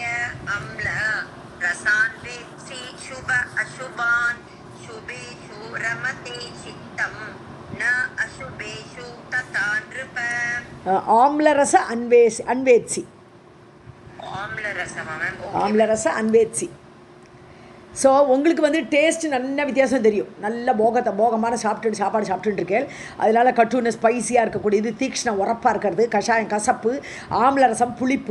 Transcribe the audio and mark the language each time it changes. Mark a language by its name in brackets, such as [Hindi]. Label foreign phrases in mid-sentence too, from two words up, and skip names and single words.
[Sanskrit] अम्ल रसान् वेत्सि शुभ अशुभान् शुभेषु रमते चित्तं न अशुभेषु तथा नृप अम्लरस अन्वेत्सि. अम्लरस अन्वेत्सि. [Tamil] ஸோ உங்களுக்கு டேஸ்ட் நல்ல வித்தியாசம் தெரியும். நல்ல போகமான சாப்பாடு சாப்பிட்டுட்டு இருக்கேன். அதனால் கட்டுன்னு ஸ்பைஸியாக இருக்கக்கூடியது, தீக்ஷ்ணம் உரப்பாக இருக்கிறது, கஷாயம் கசப்பு, ஆம்லரசம் புளிப்பு.